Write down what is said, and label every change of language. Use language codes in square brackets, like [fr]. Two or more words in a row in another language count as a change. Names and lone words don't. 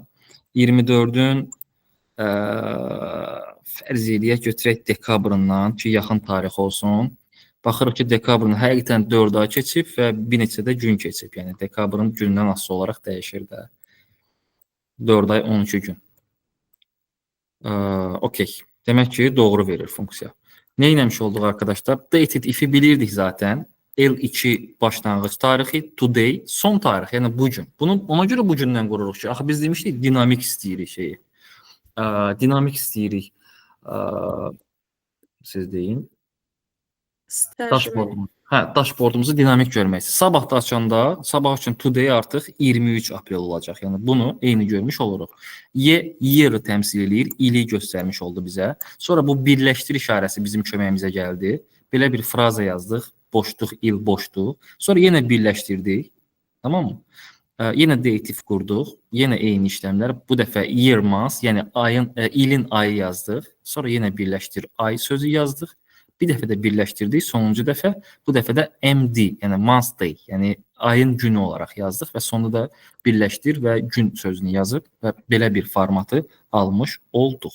[az] 24-ün fərz eləyək, götürək dekabrından ki, yaxın tarix olsun. Baxırıq ki, dekabrın həqiqətən 4 ay keçib və bir neçə də gün keçib. Yəni dekabrın gündən asılı olaraq dəyişir də. 4 ay 12 gün. Okey. Demək ki, doğru verir funksiya. Nə etmiş olduq arkadaşlar? [en] Dated if-i [az] bilirdik zaten. L2 başlanğıc tarixi, today, son tarix, yəni bu gün. Bunu ona görə bu gündən qururuq ki, axı biz demişdik dinamik istəyirik şeyi. Dinamik istəyirik. Siz deyin. Dashboardumuz. Hə, dashboardumuzu dinamik görmək. Sabah da açanda, sabah üçün today artıq 23 aprel olacaq. Yəni bunu eyni görmüş oluruq. Year-ı təmsil eləyir, ili göstərmiş oldu bizə. Sonra bu birləşdir işarəsi bizim köməyimizə gəldi. Belə bir fraza yazdıq. Boşluq, il, boşluq. Sonra yenə birləşdirdik. [tr] Tamam mı? [az] Yenə dative qurduq. Yenə eyni işləmlər. Bu dəfə [en] year month, [az] yəni ayın, ilin ayı yazdıq. Sonra yenə birləşdir ay sözü yazdıq. Bir dəfə də birləşdirdik. Sonuncu dəfə, bu dəfə də MD, yəni [en] month day, [az] yəni ayın günü olaraq yazdıq və sonunda da birləşdir və gün sözünü yazıb və belə bir formatı almış olduq.